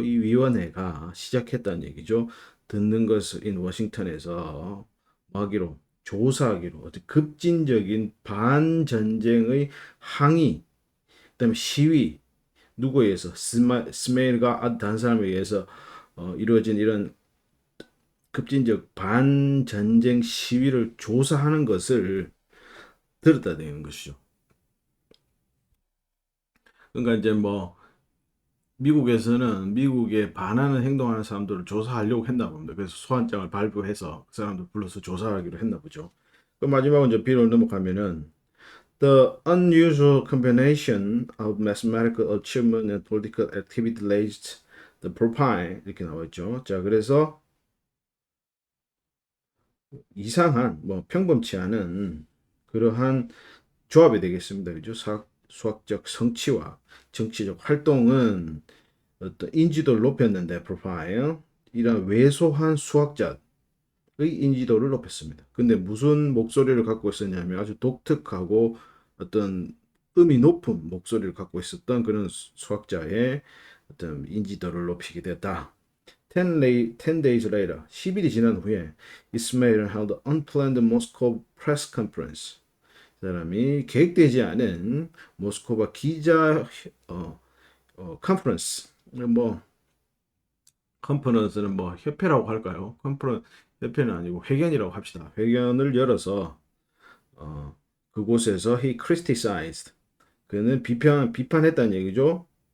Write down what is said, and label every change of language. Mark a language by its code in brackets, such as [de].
[ko] 이 위원회가 시작했다는 얘기죠. 듣는 것을 인 워싱턴에서 하기로 조사하기로 어떤 급진적인 반전쟁의 항의, 그다음에 시위 누구에 의해서 스메일과 다른 사람에 의해서 이루어진 이런 급진적 반전쟁 시위를 조사하는 것을 들었다 되는 것이죠. 그러니까 이제 뭐 미국에서는 미국에 반하는 행동하는 사람들을 조사하려고 했나 봅니다. 그래서 소환장을 발부해서 그 사람들 불러서 조사하기로 했나 보죠. 그 마지막으로 이제 B로 넘어가면은 [en] The unusual combination of mathematical achievement and political activity lays the profile [ko] 이렇게 나와 있죠. 자, 그래서 이상한 뭐 평범치 않은 그러한 조합이 되겠습니다. 그죠? 수학적 성취와 정치적 활동은 어떤 인지도를 높였는데 프로파일 이런 왜소한 수학자의 인지도를 높였습니다. 근데 무슨 목소리를 갖고 있었냐면 아주 독특하고 어떤 음이 높은 목소리를 갖고 있었던 그런 수학자의 어떤 인지도를 높이게 됐다. [en] 10 days later, [ko] 10일이 지난 후에 [en] Ismail held an unplanned Moscow press conference. [ko] 이 사람이 계획되지 않은 모스크바 기자 컨퍼런스 뭐 컨퍼런스는 뭐 협회라고 할까요? 컨퍼런 협회는 아니고 회견이라고 합시다. 회견을 열어서 어, 그곳에서 [en] he criticized [ko] 그는 비판했다는 얘기죠.